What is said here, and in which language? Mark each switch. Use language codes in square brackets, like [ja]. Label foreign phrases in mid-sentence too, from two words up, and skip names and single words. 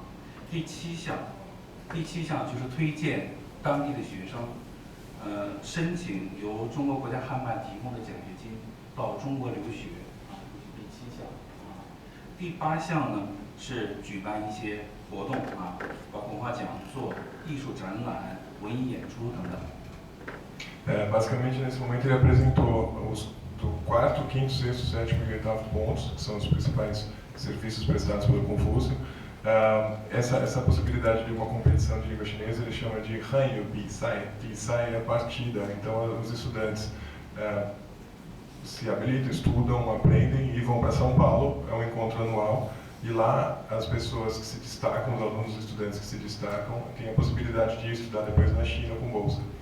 [zh] 第7项就是推荐当地的学生，申请由中国国家汉办提供的奖学金到中国留学啊，这是第7项啊。第8项呢是举办一些活动啊，包括文化讲座、艺术展览、文艺演出等等。 [pt] Basicamente, nesse momento, ele apresentou os do 4º, 5º, 6º, 7º e 8º pontos, que são os principais serviços prestados pelo Confúcio. Essa possibilidade de uma competição de língua chinesa ele chama de Hanyu Bisai. Bisai é a partida, então os estudantes se habilitam, estudam, aprendem e vão para São Paulo, é um encontro anual, e lá as pessoas que se destacam, os alunos e estudantes que se destacam, têm a possibilidade de estudar depois na China com bolsa.